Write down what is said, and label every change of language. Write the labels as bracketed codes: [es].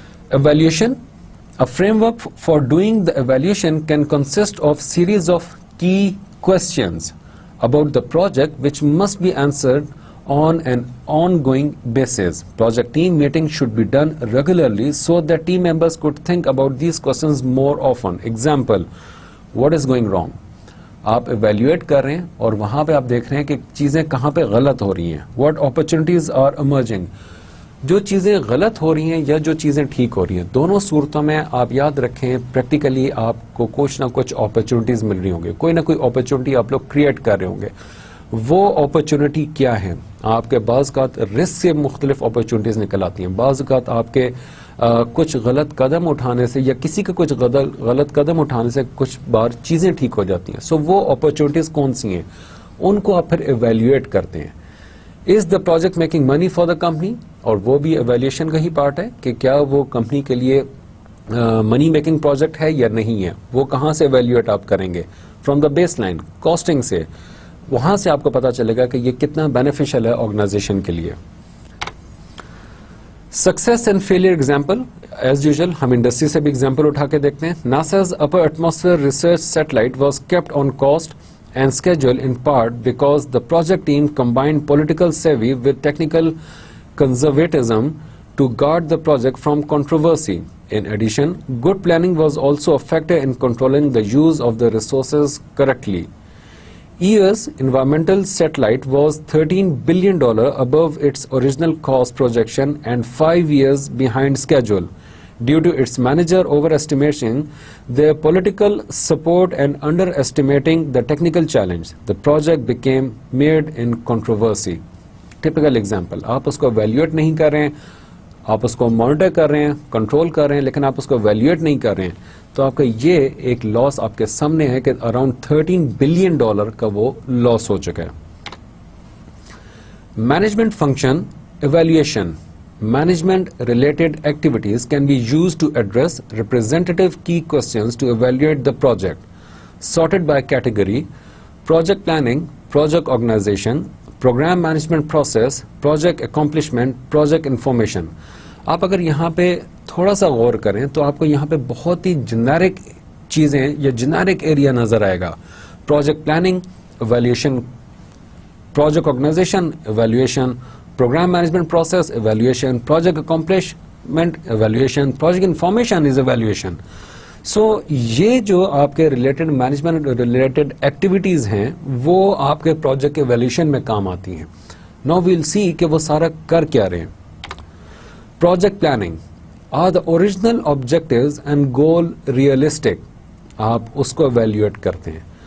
[en] Evaluation. A framework for doing the evaluation can consist of series of key questions about the project which must be answered on an ongoing basis. Project team meetings should be done regularly so that team members could think about these questions more often. Example, what is going wrong? [ur] آپ evaluate کر رہے ہیں اور وہاں پہ آپ دیکھ رہے ہیں کہ چیزیں کہاں پہ غلط ہو رہی ہیں. [en] What opportunities are emerging? [ur] جو چیزیں غلط ہو رہی ہیں یا جو چیزیں ٹھیک ہو رہی ہیں, دونوں صورتوں میں آپ یاد رکھیں پریکٹیکلی آپ کو کچھ نہ کچھ اپرچونٹیز مل رہی ہوں گے, کوئی نہ کوئی اپرچونٹی آپ لوگ کریٹ کر رہے ہوں گے. وہ اپرچونٹی کیا ہے؟ آپ کے بعض اوقات رسک سے مختلف اپرچونٹیز نکل آتی ہیں, بعض اوقات آپ کے کچھ غلط قدم اٹھانے سے یا کسی کا کچھ غلط قدم اٹھانے سے کچھ بار چیزیں ٹھیک ہو جاتی ہیں. سو وہ اپرچونٹیز کون سی ہیں, ان کو آپ پھر ایویلیویٹ کرتے ہیں. [en] Is the project making money for the company? [ur] اور وہ بھی ایویلیویشن کا ہی پارٹ ہے کہ کیا وہ کمپنی کے لیے منی میکنگ پروجیکٹ ہے یا نہیں ہے. وہ کہاں سے ایویلیویٹ آپ کریں گے؟ [en] from the baseline, [ur] casting سے, وہاں سے آپ کو پتا چلے گا کہ یہ کتنا بینیفیشل ہے آرگنائزیشن کے لیے. [en] Success and failure example. [ur] As usual ہم انڈسٹری سے بھی ایگزامپل اٹھا کے دیکھتے ہیں. [en] NASA's upper atmosphere research satellite was kept on cost and schedule in part because the project team combined political savvy with technical conservatism to guard the project from controversy. In addition, good planning was also a factor in controlling the use of the resources correctly. EOS environmental satellite was $13 billion above its original cost projection and 5 years behind schedule. Due to its manager overestimating their political support and underestimating the technical challenge, the project became mired in controversy. Typical example, [ur] آپ اس کو evaluate نہیں کر رہے ہیں, آپ اس کو monitor کر رہے ہیں, control کر رہے ہیں, لیکن آپ اس کو evaluate نہیں کر رہے ہیں, تو آپ کا یہ ایک لاس آپ کے سامنے ہے کہ اراؤنڈ $13 بلین کا وہ لاس ہو چکا ہے. [en] Management function evaluation. Management related activities can be used to address representative key questions to evaluate the project. Sorted by category: project planning, project organization, program management process, project accomplishment, project information. [ur] آپ اگر یہاں پہ تھوڑا سا غور کریں تو آپ کو یہاں پہ بہت ہی جنیرک چیزیں یا جنیرک ایریا نظر آئے گا. [en] Project planning evaluation, project organization evaluation, program management process evaluation, project accomplishment evaluation, project information is evaluation. [ur] سو یہ جو آپ کے ریلیٹڈ مینجمنٹ ریلیٹڈ ایکٹیویٹیز ہیں وہ آپ کے پروجیکٹ کے ویلیوشن میں کام آتی ہیں. [en] now we'll see [ur] کہ وہ سارا کر کیا رہے ہیں. [en] Project planning. Are the original objectives and goal realistic? [ur] آپ اس کو ایویلیویٹ کرتے ہیں.